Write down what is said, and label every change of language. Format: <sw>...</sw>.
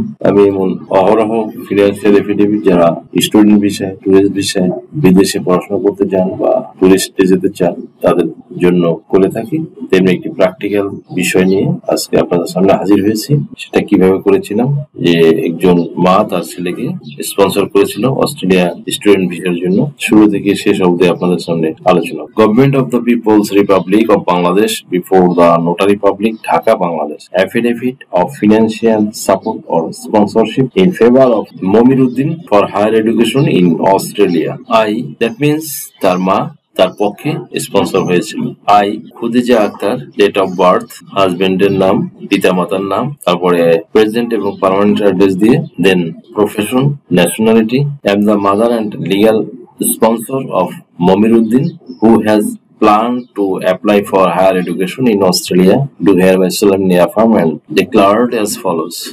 <bn>আমি এমন অহরহ ফিনান্সিয়াল এফিডেভিট যারা স্টুডেন্ট ভিসায় টুরিস্ট ভিসায় বিদেশে পড়াশোনা করতে চান বা টুরিস্টে যেতে চান তাদের জন্য করে থাকি, তেমনি একটি প্র্যাকটিক্যাল বিষয় নিয়ে আজকে আপনাদের সামনে হাজির হয়েছি। সেটা কিভাবে করেছিলাম যে একজন মা তার ছেলেকে স্পন্সর করেছিল অস্ট্রেলিয়া স্টুডেন্ট ভিসার জন্য। শুরু থেকে শেষ অবধি আপনাদের সামনে আলোচনা।</bn> <en>Government of the People's Republic of Bangladesh before the notary public, Dhaka, Bangladesh. Affidavit of financial support or sponsorship in favor of Momiruddin for higher education in Australia. That means</en> <bn>তার মা তার পক্ষে স্পন্সর হয়েছিল।</bn> <en>Khudija Aktar, date of birth,</en> <bn>হাজবেন্ডের নাম, পিতামাতার নাম, তারপরে প্রেজেন্ট এবং পার্মানেন্ট অ্যাড্রেস দিয়ে,</bn> <en>Then profession, nationality, and the mother and legal sponsor of Momiruddin who has plan to apply for higher education in Australia do hereby solemnly affirm and declared as follows.</en>